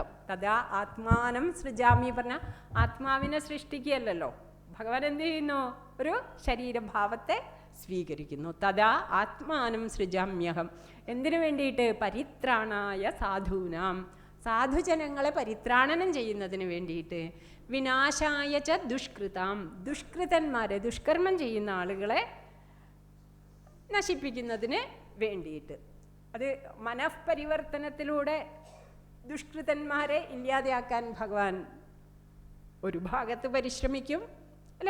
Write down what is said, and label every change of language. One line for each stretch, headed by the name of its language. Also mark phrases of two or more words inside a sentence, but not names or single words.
Sanskrit: തഥാ ആത്മാനം സൃജാമി
Malayalam: പറഞ്ഞാൽ ആത്മാവിനെ സൃഷ്ടിക്കുകയല്ലോ, ഭഗവാൻ എന്ത് ചെയ്യുന്നു? ഒരു ശരീരഭാവത്തെ സ്വീകരിക്കുന്നു.
Sanskrit: തഥാ ആത്മാനം സൃജാമ്യഹം.
Malayalam: എന്തിനു വേണ്ടിയിട്ട്?
Sanskrit: പരിത്രാണായ സാധൂനാം,
Malayalam: സാധുജനങ്ങളെ പരിത്രാണനം ചെയ്യുന്നതിന് വേണ്ടിയിട്ട്.
Sanskrit: വിനാശായ ച ദുഷ്കൃതാം,
Malayalam: ദുഷ്കൃതന്മാരെ ദുഷ്കർമ്മം ചെയ്യുന്ന ആളുകളെ നശിപ്പിക്കുന്നതിന് വേണ്ടിയിട്ട്. അത് മനഃപരിവർത്തനത്തിലൂടെ ദുഷ്കൃതന്മാരെ ഇല്ലാതെയാക്കാൻ ഭഗവാൻ ഒരു ഭാഗത്ത് പരിശ്രമിക്കും, അല്ലേ?